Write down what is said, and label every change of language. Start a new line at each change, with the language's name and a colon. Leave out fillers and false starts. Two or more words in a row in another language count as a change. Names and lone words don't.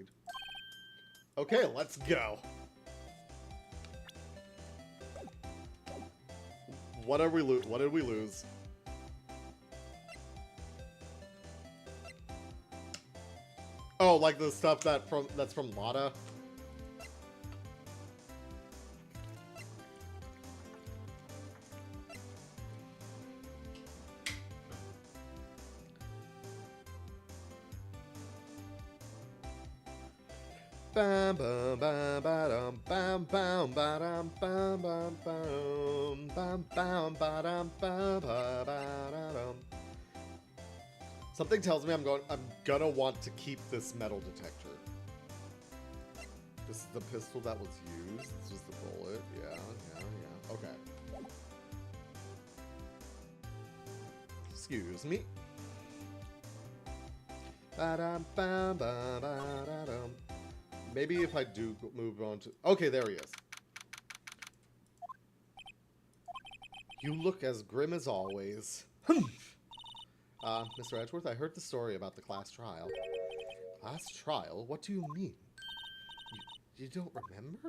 English: Okay, let's go. What did we lose? Oh, like the stuff that's from Lada. Bam bam bam bam bam bam bam bam bam bam bam bam bam. Something tells me I'm gonna want to keep this metal detector. This is the pistol that was used. This was the bullet. Yeah. Okay. Excuse me. Ba-dum, bam, ba, ba-da-dum. Maybe if I do move on to... Okay, there he is. You look as grim as always. Mr. Edgeworth, I heard the story about the class trial. Class trial? What do you mean? You don't remember?